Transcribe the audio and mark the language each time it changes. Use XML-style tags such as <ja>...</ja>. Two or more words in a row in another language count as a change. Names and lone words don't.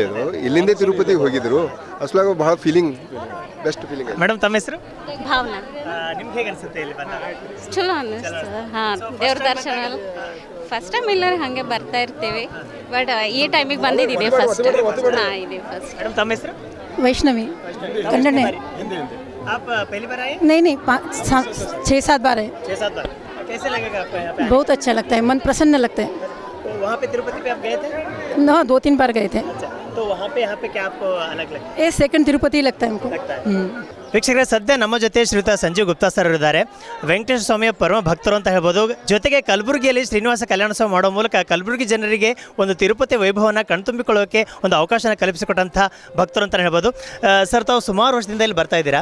<kn>ಅದು ಇಲ್ಲಿಂದೇ ತಿರುಪತಿಗೆ ಹೋಗಿದ್ರು. ಅಸಲಾಗ ಬಹಳ ಫೀಲಿಂಗ್,</kn> <en>best feeling.</en> <kn>ಮೇಡಮ್ ತಮ್ಮ ಹೆಸರು? ಭಾವನಾ. ನಿಮ್ಗೆ ಹೇಗೆ ಅನಿಸುತ್ತೆ ಇಲ್ಲಿ ಬಂದಾಗ? ಚಲೋ ಅನ್ನಿಸ್ತದೆ. ಹಾಂ, ದೇವ್ರ ದರ್ಶನ</kn> <en>first time</en> <kn>ಇಲ್ಲರಿ ಹಾಗೆ ಬರ್ತಾ ಇರ್ತೀವಿ. ಬಟ್ ಈ ಟೈಮಿಗೆ ಬಂದಿದ್ದೀವಿ ಫಸ್ಟ್. ಹಾಂ, ಇದೆ ಫಸ್ಟ್. ಮೇಡಮ್ ತಮ್ಮ ಹೆಸರು?</kn> <hi>वैष्णवी कन्नड़ में। आप पहली बार आए? नहीं 6-7 बार है। 6-7 बार। कैसे लगेगा आपको यहाँ पे? बहुत अच्छा लगता है, मन प्रसन्न लगता है। तो वहाँ पे तिरुपति पे आप गए थे? हाँ, 2-3 बार गए थे। अच्छा, तो वहाँ पे यहाँ पे क्या आपको अलग लगता है? ये सेकंड तिरुपति लगता है हमको। लगता है।</hi> <kn>ವೀಕ್ಷಕರೇ, ಸದ್ಯ ನಮ್ಮ ಜೊತೆ ಶ್ರೀಯುತ ಸಂಜೀವ್ ಗುಪ್ತಾ ಸರ್ ಇದ್ದಾರೆ. ವೆಂಕಟೇಶ್ವರ ಸ್ವಾಮಿಯ ಪರಮ ಭಕ್ತರು ಅಂತ ಹೇಳ್ಬೋದು. ಜೊತೆಗೆ ಕಲಬುರಗಿಯಲ್ಲಿ ಶ್ರೀನಿವಾಸ ಕಲ್ಯಾಣೋತ್ಸವ ಮಾಡೋ ಮೂಲಕ ಕಲಬುರಗಿ ಜನರಿಗೆ ಒಂದು ತಿರುಪತಿ ವೈಭವನ ಕಣ್ತುಂಬಿಕೊಳ್ಳೋಕೆ ಒಂದು ಅವಕಾಶನ ಕಲ್ಪಿಸಿಕೊಟ್ಟಂಥ ಭಕ್ತರು ಅಂತ ಹೇಳ್ಬೋದು. ಸರ್, ತಾವು ಸುಮಾರು ವರ್ಷದಿಂದ ಇಲ್ಲಿ ಬರ್ತಾ ಇದ್ದೀರಾ.</kn>